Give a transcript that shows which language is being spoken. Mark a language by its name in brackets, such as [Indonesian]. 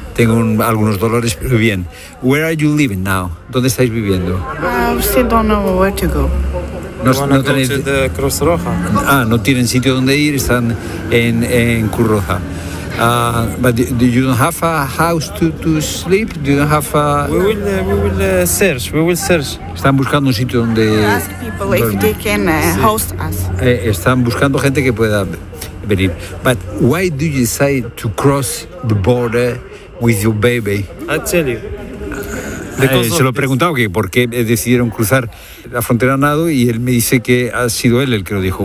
[Spanish] Tengo algunos dolores, pero bien. [English] Where are you living now? [Spanish] ¿Dónde estáis viviendo? [English] I still don't know where to go. [Spanish] No tenéis de Cruz Roja. Ah, no tienen sitio donde ir, están en Cruz Roja. [English] But you don't have a house to sleep? Do you have a... We will search. [Spanish] Están buscando un sitio donde... [English] Ask people if they can host us. [Spanish] Están buscando gente que pueda venir. [English] But why do you decide to cross the border with your baby? I'll tell you. [Spanish] Se lo he preguntado que por qué decidieron cruzar la frontera a nado y él me dice que ha sido él el que lo dijo.